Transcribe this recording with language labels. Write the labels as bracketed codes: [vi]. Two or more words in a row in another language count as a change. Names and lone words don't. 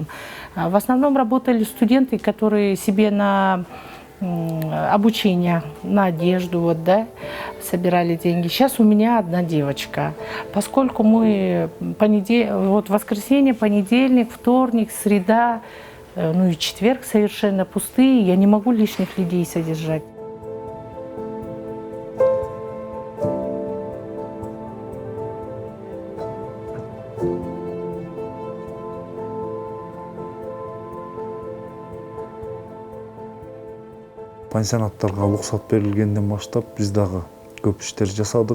[ru] В основном работали студенты, которые себе на обучение, на одежду, вот, да, собирали деньги. Сейчас у меня одна девочка. Поскольку мы вот воскресенье, понедельник, вторник, среда, ну и четверг совершенно пустые, я не могу лишних людей содержать. [ky] Пансионаттарга уруксат берилгенден баштап биз дагы көп иштер жасадык.